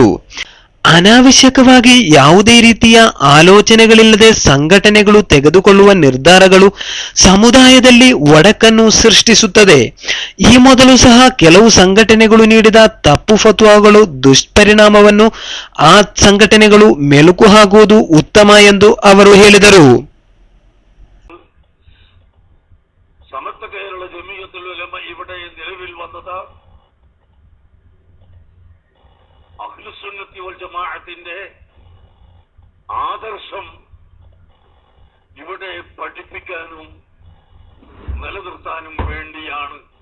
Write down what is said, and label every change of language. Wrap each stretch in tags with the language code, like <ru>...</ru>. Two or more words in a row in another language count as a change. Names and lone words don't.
<kn>ಅನಾವಶ್ಯಕವಾಗಿ ಯಾವುದೇ ರೀತಿಯ ಆಲೋಚನೆಗಳಿಲ್ಲದೆ ಸಂಘಟನೆಗಳು ತೆಗೆದುಕೊಳ್ಳುವ ನಿರ್ಧಾರಗಳು ಸಮುದಾಯದಲ್ಲಿ ಒಡಕನ್ನು ಸೃಷ್ಟಿಸುತ್ತದೆ. ಈ ಮೊದಲು ಸಹ ಕೆಲವು ಸಂಘಟನೆಗಳು ನೀಡಿದ ತಪ್ಪು ಫತ್ವಾಗಳು ದುಷ್ಪರಿಣಾಮವನ್ನು ಆ ಸಂಘಟನೆಗಳು ಮೆಲುಕು ಹಾಕುವುದು ಉತ್ತಮ ಎಂದು ಅವರು ಹೇಳಿದರು.</kn> <ml>സമസ്ത കേരള ജമീയത്തുൽ ഉലമ ഇവിടെ നിലവിൽ വന്നത് അഹ്ലുസുന്നത്തി വൽ ജമാഅത്തിന്റെ ആദർശം ഇവിടെ പഠിപ്പിക്കാനും നിലനിർത്താനും വേണ്ടിയാണ്.</ml>